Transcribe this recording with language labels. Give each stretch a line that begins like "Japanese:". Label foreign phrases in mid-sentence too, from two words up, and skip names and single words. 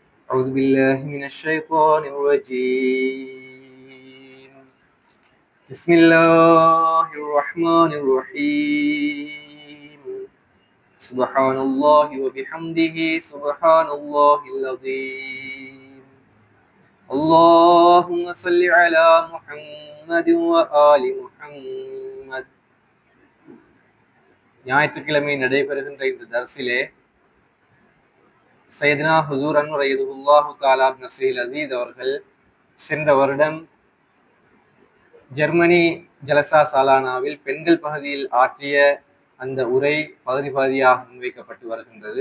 Arabic: أعوذ بالله من الشيطان الرجيم بسم الله الرحمن الرحيم سبحان الله وبحمده سبحان الله العظيم اللهم صل على محمد وآل محمد
Tamil: ஞாயிற்றுக்கிழமை நடைபெறுகின்ற இந்த தர்சிலே சையதுனா ஹுசூர் அன்வர்
Arabic: رحمة الله تعالى نصر العزيز
Tamil: அவர்கள் சென்ற வருடம் ஜெர்மனி ஜலசா சாலானாவில் பெண்கள் பகுதியில் ஆற்றிய அந்த உரை பகுதி பகுதியாக முன்வைக்கப்பட்டு வருகின்றது.